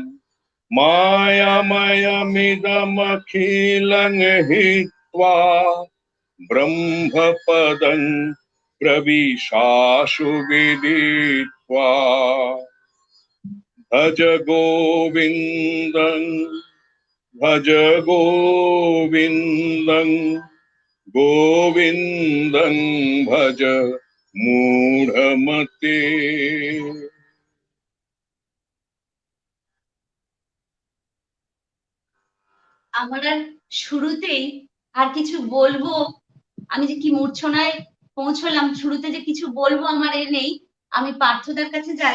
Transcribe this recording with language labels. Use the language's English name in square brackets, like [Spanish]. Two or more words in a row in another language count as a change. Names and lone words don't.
[Sanskrit] मायामयमिदमखिलं हित्वा ब्रह्मपदं प्रविशाशु विदित्वा। भज गोविन्दं भज गोविन्दं गोविन्दं भज मूढमते। [Bangla] আমার আর শুরুতেই আর কিছু বলবো, আমি যে কি মূর্ছনায় পৌঁছলাম, শুরুতে যে কিছু বলবো আমার এ নেই। আমি পার্থদার কাছে যাই।